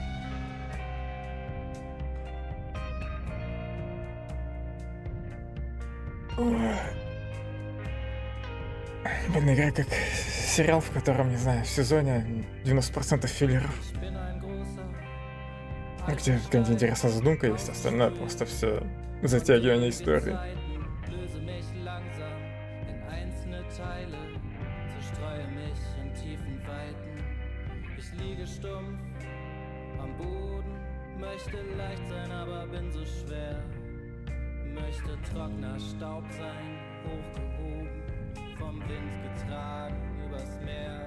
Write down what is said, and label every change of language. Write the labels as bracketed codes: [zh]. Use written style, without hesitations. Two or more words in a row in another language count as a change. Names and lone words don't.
[ru] Блин, игра как сериал, в котором, не знаю, в сезоне 90% филлеров. Где какая-нибудь интересная задумка есть, остальное просто все затягивание истории. [de] Möchte trockener Staub sein, hochgehoben, vom Wind getragen übers Meer.